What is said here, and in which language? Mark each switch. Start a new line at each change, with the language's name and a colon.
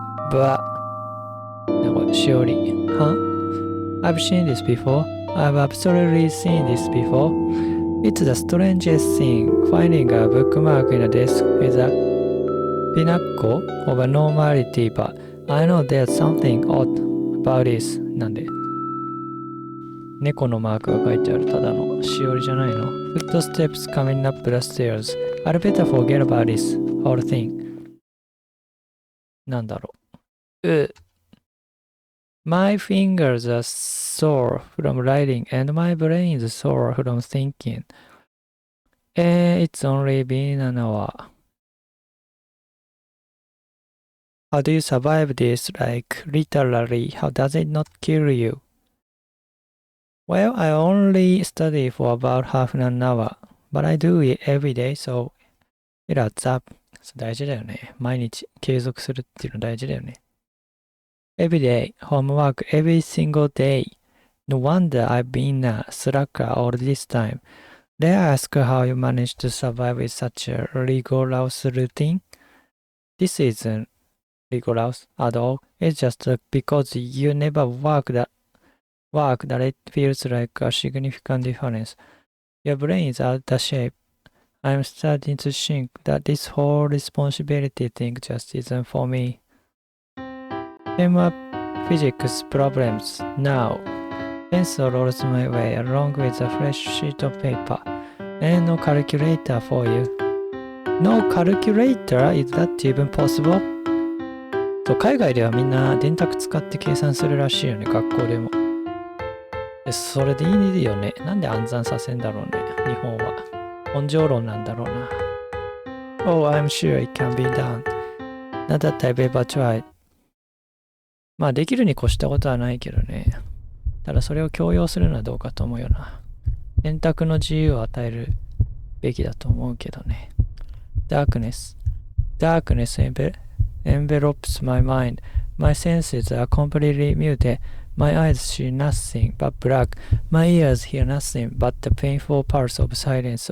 English: But... surely. Huh? I've seen this before. I've absolutely seen this before. It's the strangest thing, finding a bookmark in a desk is a pinnacle of a normality, but I know there's something odd about this.
Japanese: なんで猫のマークが書いてあるただのしおりじゃないの
English: Footsteps coming up the stairs. I'd better forget about this whole thing.
Japanese: なんだろう
English: My fingers are sore from writing and my brain is sore from thinking. It's only been an hour. How do you survive this? Like, literally, how does it not kill you? Well, I only study for about half an hour, but I do it every day, so it adds up.
Japanese: 大事だよね。毎日継続するっていうの大事だよね。
English: Every day, homework every single day. No wonder I've been a slacker all this time. They ask how you manage to survive with such a rigorous routine. This isn't rigorous at all. It's just because you never work that it feels like a significant difference. Your brain is out of shape. I'm starting to think that this whole responsibility thing just isn't for me. Came up physics problems now. Pencil rolls my way along with a fresh sheet of paper. And no calculator for you. No calculator? Is that even possible?
Japanese: そう、海外ではみんな電卓使って計算するらしいよね、学校でも。それでいいよね。なんで暗算させんだろうね、日本は。根性論なんだろうな。
English: Oh, I'm sure it can be done. Not that I've ever tried.
Japanese: まあできるに越したことはないけどね。ただそれを強要するのはどうかと思うよな。選択の自由を与えるべきだと思うけどね。
English: Darkness envelops my mind. My senses are completely muted. My eyes see nothing but black. My ears hear nothing but the painful pulse of silence.